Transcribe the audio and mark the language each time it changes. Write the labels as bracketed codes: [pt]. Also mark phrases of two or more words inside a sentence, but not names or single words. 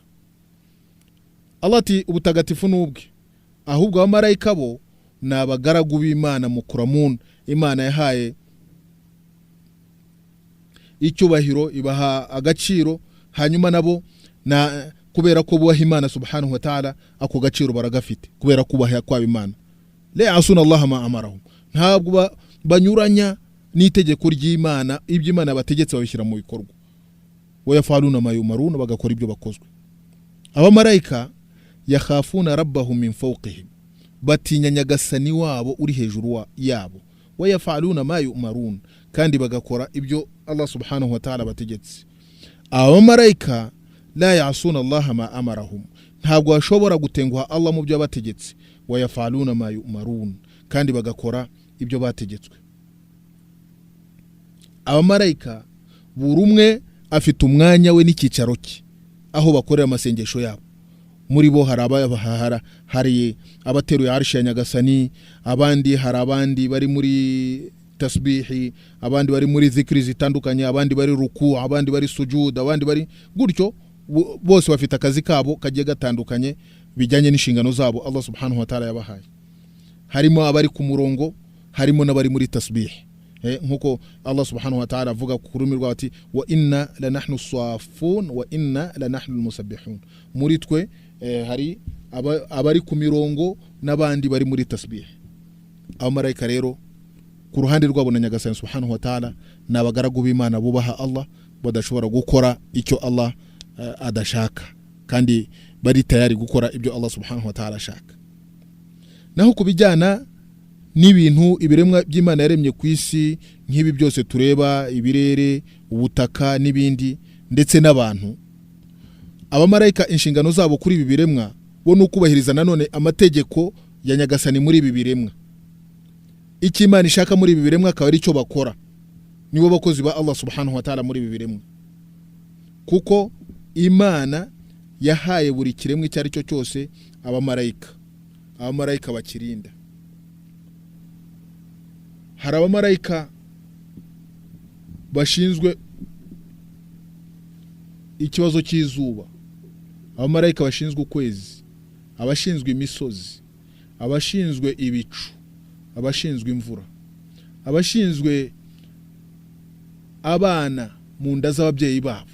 [rw] Allah ati ubutagatifu nubwe, ahubwo abamarayika bo ni abagaragu b'Imana mukuramun. Imana yahaye icyubahiro, ibaha agaciro, hanyuma nabo na kubera ko bubaha Imana [ar] سبحانه وتعالى, [rw] ako gaciro baragafite kubera kubaha kwa Imana. [ar] لا يعصون الله ما أمرهم, [rw] ntabwo banyuranya n'itegeko ry'Imana, ibyo Imana bategetse babishyira mu bikorwa. [ar] ويفعلون ما يؤمرون, [rw] bagakora ibyo bakozwe. [ar] Abamarayika يخافون ربهم من فوقهم, [rw] batinya Nyagasani wabo uri hejuru yabo. [ar] ويفعلون ما يؤمرون, [rw] kandi bagakora ibyo [ar] الله سبحانه وتعالى [rw] bategetse. [ar] Abamarayika لا يعصون الله ما أمرهم, [rw] ntabwo bashobora gutenguha Allah mu byo bategetse. [ar] ويفعلون ما يؤمرون, [rw] kandi bagakora ibyo bategetswe. Abamarayika buri umwe afite umwanya we n'icyicaro cye aho bakorera amasengesho yabo. Muri bo hari abateruye arshi ya Nyagasani, abandi hari abandi bari muri tasbihi, abandi bari muri zikri zitandukanye, abandi bari ruku, abandi bari sujud, abandi bari gutyo. bose bafite akazi kabo kagiye gatandukanye bijyanye n'inshingano zabo [ar] الله سبحانه وتعالى [rw] yabahaye. Harimo abari ku murongo, harimo n'abari muri tasbih. Nkuko [ar] الله سبحانه وتعالى [rw] avuga ku rurimi rwa ati [ar] وإنا لنحن الصافون وإنا لنحن المسبحون. [rw] Muri twe hari abari ku mirongo n'abandi bari muri tasbih. Abamarayika rero ku ruhande rwabo na Nyagasani [ar] سبحانه وتعالى [rw] n'abagaragu b'Imana bubaha Allah, badashobora gukora icyo Allah adashaka kandi bari tayari gukora ibyo [ar] الله سبحانه وتعالى [rw] ashaka. Naho kubijyana n'ibintu ibiremwa by'Imana yaremye ku isi nk'ibi byose tureba, ibirere, ubutaka n'ibindi ndetse n'abantu, abamarayika inshingano zabo kuri ibi biremwa bo n'ukubahiriza nanone amategeko ya Nyagasani muri ibi biremwa. Icyo Imana ishaka muri ibi biremwa akaba ari cyo bakora, nibo bakozi ba [ar] الله سبحانه وتعالى [rw] muri ibi biremwa, kuko Imana yahaye buri kiremwa icyo ari cyo cyose abamarayika bakirinda. Hari abamarayika bashinzwe ikibazo cy'izuba, abamarayika bashinzwe ukwezi, abashinzwe imisozi, abashinzwe ibicu, abashinzwe imvura, abashinzwe abana mu nda z'ababyeyi babo.